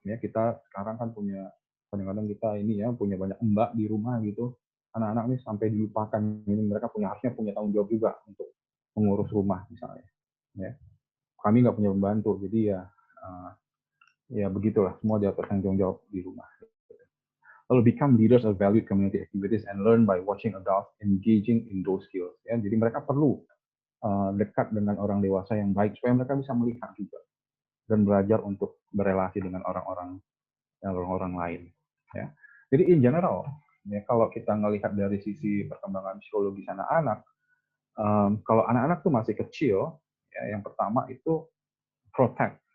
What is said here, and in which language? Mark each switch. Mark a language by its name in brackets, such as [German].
[Indonesian] Ya, kita sekarang kan punya kadang-kadang kita ini ya punya banyak mbak di rumah gitu. Anak-anak ini sampai dilupakan ini mereka harusnya punya tanggung jawab juga untuk mengurus rumah misalnya. Ya. Kami nggak punya pembantu, jadi ya begitulah semua dia bertanggung jawab di rumah. [English] Lalu become leaders of valued community activities and learn by watching adults engaging in those skills. [Indonesian] Ya, jadi mereka perlu dekat dengan orang dewasa yang baik supaya mereka bisa melihat juga dan belajar untuk berelasi dengan orang-orang lain. Ya. Jadi [English] in general, [Indonesian] ya, kalau kita ngelihat dari sisi perkembangan psikologis anak-anak, kalau anak-anak tuh masih kecil, ya, yang pertama itu protect.